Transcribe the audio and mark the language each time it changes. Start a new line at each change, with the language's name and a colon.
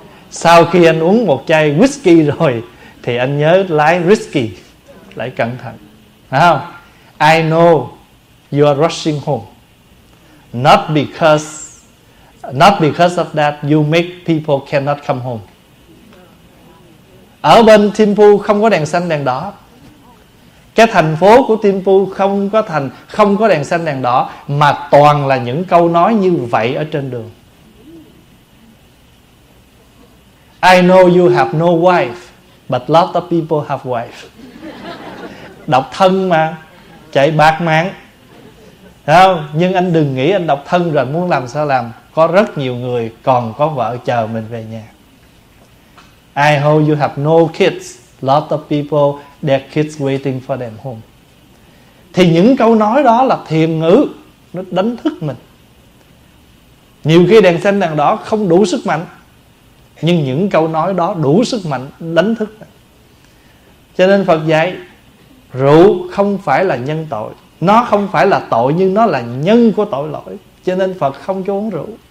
Vietnamese: Sau khi anh uống một chai whiskey rồi thì anh nhớ lái risky, lái cẩn thận. Phải không?
English: I know you are rushing home, not because of that you make people cannot come home.
Vietnamese: Ở bên Thimphu không có đèn xanh đèn đỏ. Cái thành phố của Thimphu không có đèn xanh đèn đỏ, mà toàn là những câu nói như vậy ở trên đường.
English: I know you have no wife, but lots of people have wife.
Vietnamese: Độc thân mà chạy bạc mạng. Thấy không? Nhưng anh đừng nghĩ anh độc thân rồi muốn làm sao làm. Có rất nhiều người còn có vợ chờ mình về nhà.
English: I hope you have no kids, lots of people, their kids waiting for them home.
Vietnamese: Thì những câu nói đó là thiền ngữ, nó đánh thức mình. Nhiều khi đèn xanh đèn đỏ không đủ sức mạnh, nhưng những câu nói đó đủ sức mạnh đánh thức mình. Cho nên Phật dạy rượu không phải là nhân tội, nó không phải là tội, nhưng nó là nhân của tội lỗi, cho nên Phật không cho uống rượu.